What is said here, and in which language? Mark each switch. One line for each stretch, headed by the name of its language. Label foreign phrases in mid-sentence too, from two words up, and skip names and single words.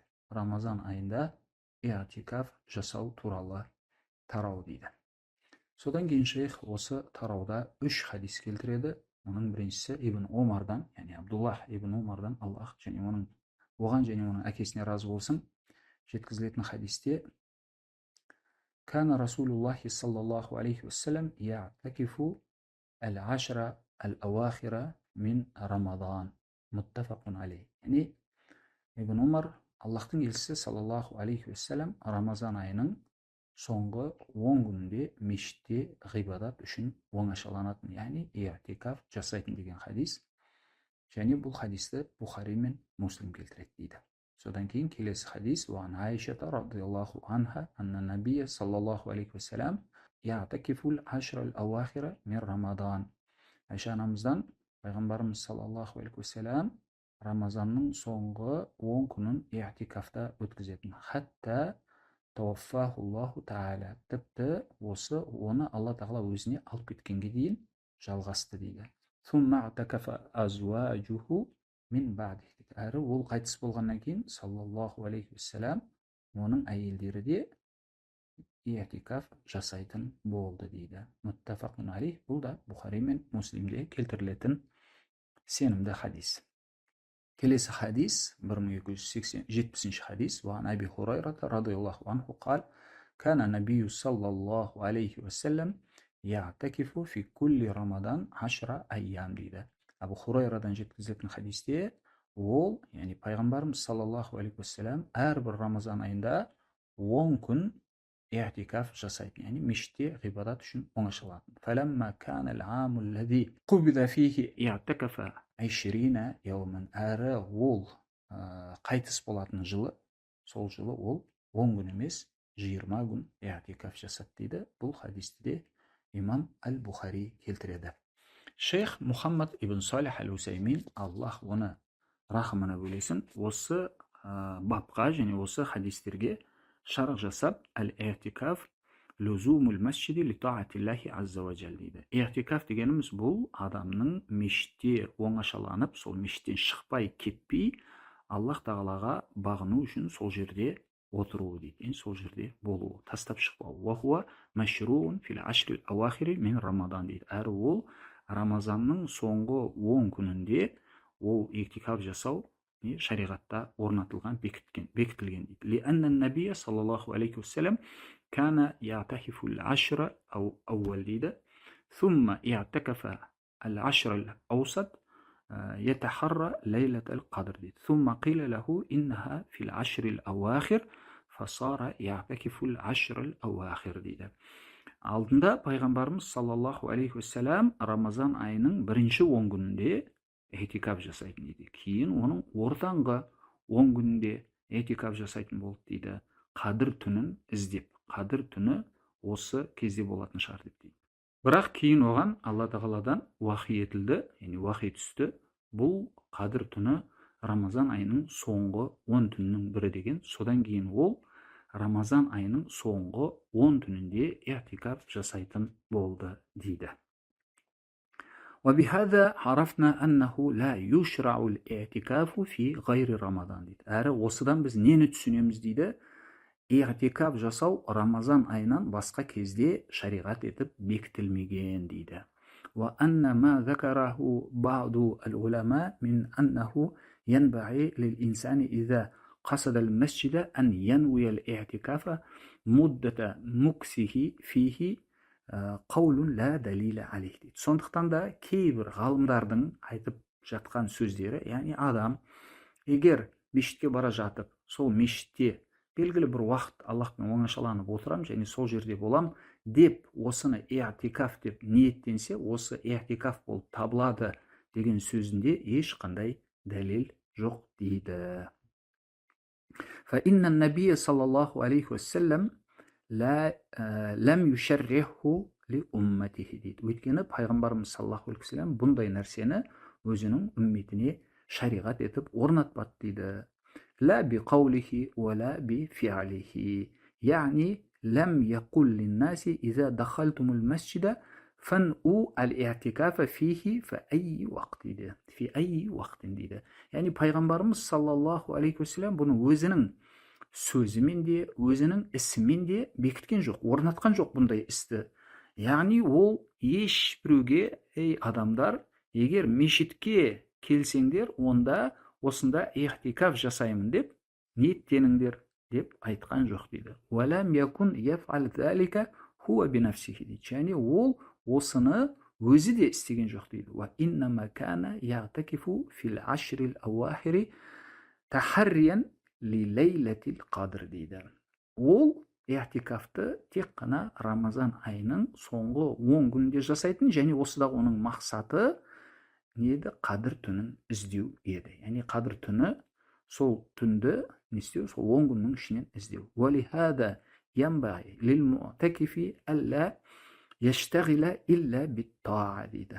Kazakh: Рамазан айында иътикаф жасау туралы тарау дейді. Содан кейін шейх осы тарауда 3 хадис келтіреді. Оның біріншісі Ибн Омардан, яғни Абдуллах ибн Омардан, Аллах және оған және оның әкесіне разы болсын, жеткізілетін хадисте:
Arabic: كان رسول الله صلى الله عليه وسلم يعتكف العشر الأواخر من رمضان. متفق عليه.
Kazakh: Яғни Ибн Омар, Аллахтың елшісі
Arabic: صلى الله عليه وسلم
Kazakh: Рамазан айының соңғы 10 күнінде мешітте ғибадат үшін оңашаланатын, яғни иътикаф жасайтын деген хадис. Және бұл хадисті Бухари мен Муслим келтіреді дейді. Содан кейін келесі хадис:
Arabic: عن عائشة رضي الله عنها أن النبي صلى الله عليه وسلم يعتكف العشر الأواخر من رمضان.
Kazakh: Айша анамыздан пайғамбарымыз
Arabic: صلى الله عليه وسلم
Kazakh: Рамазанның соңғы 10 күнін иътикафта өткізетін.
Arabic: حتى توفاه الله تعالى,
Kazakh: тіпті оны Алла тағала өзіне алып кеткенге дейін жалғасты дейді.
Arabic: ثم اعتكف أزواجه من بعد.
Kazakh: Әрі ол қайтыс болғаннан кейін
Arabic: صلى الله عليه وسلم
Kazakh: оның әйелдері де иътикаф жасайтын болды дейді.
Arabic: متفق عليه.
Kazakh: Бұл да Бухари мен Муслимде келтірілетін сенімді хадис. Келесі хадис 1270 хадис:
Arabic: عن أبي هريرة رضي الله عنه قال كان النبي صلى الله عليه وسلم يعتكف في كل رمضان 10 أيام дейді.
Kazakh: Абу Хурайрадан жеткізілетін хадисте ол, яғни пайғамбарымыз
Arabic: صلى الله عليه وسلم
Kazakh: әрбір Рамазан айында 10 күн иътикаф жасайтын, яғни мешітте ғибадат үшін оңашаланатын.
Arabic: فلما كان العام الذي قبض فيه اعتكف 20 يوما.
Kazakh: Әрі ол қайтыс болатын жылы, сол жылы ол 10 күн емес 20 күн иътикаф жасады дейді. Бұл хадисті де имам аль-Бухари келтіреді. Шейх Мухаммад ибн Салих аль-Усаймин, Аллах оны рахымына бөлесін, осы бапқа және осы хадистерге шарх жасап,
Arabic: الاعتكاف لزوم المسجد لطاعة الله عز وجل дейді.
Kazakh: Иътикаф дегеніміз бұл адамның мешітте оңашаланып, сол мешіттен шықпай кетпей, Аллах тағалаға бағыну үшін сол жерде отыруы дейді. Сол жерде болуы, тастап шықпау.
Arabic: وهو مشروع في العشر الأواخر من رمضان дейді.
Kazakh: Әрі ол Рамазанның соңғы 10 күнінде ол иътикаф жасау шариғатта орнатылған, бекітілген дейді.
Arabic: لأن النبي صلى الله عليه وسلم كان يعتكف العشر أو أول ليلة ثم يعتكف العشر الأوسط يتحرى ليلة القدر ثم قيل له إنها في العشر الأواخر فصار يعتكف العشر الأواخر дейді.
Kazakh: Алдында пайғамбарымыз
Arabic: صلى الله عليه وسلم
Kazakh: Рамазан айының бірінші 10 күнінде иътикаф жасайтын дейді. Кейін оның ортаңғы 10 күнінде иътикаф жасайтын болды дейді. Қадір түнін іздеп, қадір түні осы кезде болатын шығар деп дейді. Бірақ кейін оған Алла тағаладан уахи етілді, яғни уахи түсті. Бұл қадір түні Рамазан айының соңғы 10 түнінің бірі деген. Содан кейін ол Рамазан айының соңғы 10 түнінде иътикаф жасайтын болды дейді.
Arabic: وبهذا عرفنا أنه لا يشرع الاعتكاف في غير رمضان дейді.
Kazakh: Әрі осыдан біз нені түсінеміз дейді? Иътикаф жасау Рамазан айынан басқа кезде шариғат етіп бекітілмеген дейді.
Arabic: وأن ما ذكره بعض العلماء من أنه ينبغي للإنسان إذا قصد المسجد أن ينوي الاعتكاف مدة مكثه فيه قول لا دليل عليه дейді.
Kazakh: Сондықтан да кейбір ғалымдардың айтып жатқан сөздері, яғни адам егер мешітке бара жатып, сол мешітте белгілі бір уақыт Аллахпен оңашаланып отырам және сол жерде болам деп осыны иатикаф деп ниеттенсе, осы иатикаф болып табылады деген сөзінде ешқандай дәлел жоқ дейді.
Arabic: فإن النبي صلى الله عليه وسلم لم يشرحه لأمته дейді.
Kazakh: Өйткені пайғамбарымыз
Arabic: صلى الله عليه وسلم
Kazakh: бұндай нәрсені өзінің үмметіне шариғат етіп орнатпады дейді.
Arabic: لا بقوله ولا بفعله يعني لم يقل للناس إذا دخلتم المسجد فانؤوا الاعتكاف فيه في أي وقت дейді. في أي وقت дейді.
Kazakh: Yani пайғамбарымыз
Arabic: صلى الله عليه وسلم
Kazakh: бұны өзінің сөзімен де, өзінің ісімен де бекіткен жоқ, орнатқан жоқ бұндай істі. Яғни ол ешбіреуге, ей адамдар, егер мешітке келсеңдер, онда осында ихтикаф жасаймын деп ниеттеніңдер деп айтқан жоқ дейді.
Arabic: ولم يكن يفعل ذلك هو بنفسه дейді.
Kazakh: Және ол осыны өзі де істеген жоқ дейді.
Arabic: وإنما كان يعتكف في العشر الأواخر تحريا لليلة القدر дейді.
Kazakh: Ол ихтикафты тек қана Рамазан айының соңғы 10 күнінде жасайтын, және осыдағы оның мақсаты не еді? Қадір түнін іздеу еді. Яғни қадір түні, сол түнді не істеу? Сол 10 күннің ішінен іздеу.
Arabic: ولهذا ينبغي للمعتكف ألا يشتغل إلا بالطاعة дейді.